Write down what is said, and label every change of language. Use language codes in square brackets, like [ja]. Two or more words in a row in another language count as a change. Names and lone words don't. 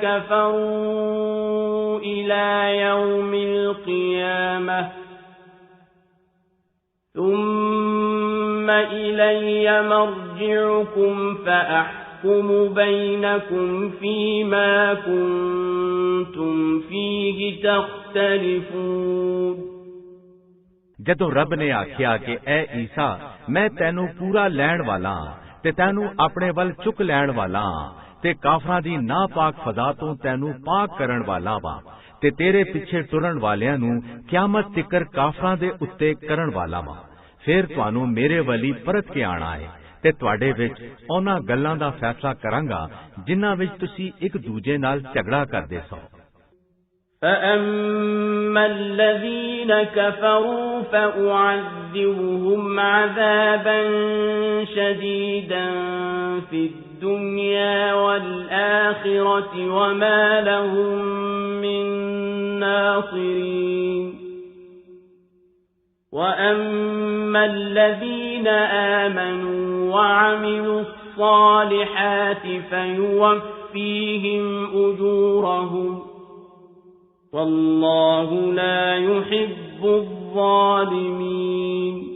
[ar] كفروا إلى يوم القيامة ثم إلي مرجعكم فأحكم بينكم فيما كنتم فيه تختلفون [pa] ਜਦੋਂ ਰੱਬ ਨੇ ਆਖਿਆ ਕਿ ਐ ਈਸਾ ਮੈਂ ਤੈਨੂੰ ਪੂਰਾ ਲੈਣ ਵਾਲਾ ਤੇ ਤੈਨੂੰ ਆਪਣੇ ਵੱਲ ਚੁੱਕ ਲੈਣ ਵਾਲਾ ਤੇ ਕਾਫਰਾਂ ਦੀ ਨਾਪਾਕ ਫਜ਼ਾ ਤੋਂ ਤੈਨੂੰ ਪਾਕ ਕਰਨ ਵਾਲਾ ਵਾਂ ਤੇ ਤੇਰੇ ਪਿੱਛੇ ਟੁਰਨ ਵਾਲਿਆਂ ਨੂੰ ਕਿਆਮਤ ਤਿਕਰ ਕਾਫਰਾਂ ਦੇ ਉੱਤੇ ਕਰਨ ਵਾਲਾ ਵਾਂ। ਫਿਰ ਤੁਹਾਨੂੰ ਮੇਰੇ ਵੱਲ ਪਰਤ ਕੇ ਆਣਾ ਹੈ ਤੇ ਤੁਹਾਡੇ ਵਿੱਚ ਉਹਨਾਂ ਗੱਲਾਂ ਦਾ ਫੈਸਲਾ ਕਰਾਂਗਾ ਜਿਨ੍ਹਾਂ ਵਿੱਚ ਤੁਸੀਂ ਇੱਕ ਦੂਜੇ ਨਾਲ ਝਗੜਾ ਕਰਦੇ ਸੋ। [ar] فَأَمَّا الَّذِينَ كَفَرُوا فَأُعَذِّبُهُمْ عَذَابًا شَدِيدًا فِي الدُّنْيَا وَالْآخِرَةِ وَمَا لَهُم مِّن نَّاصِرِينَ وَأَمَّا الَّذِينَ آمَنُوا وَعَمِلُوا الصَّالِحَاتِ فَيُوَفِّيهِمْ أُجُورَهُمْ وَاللَّهُ لَا يُحِبُّ الظَّالِمِينَ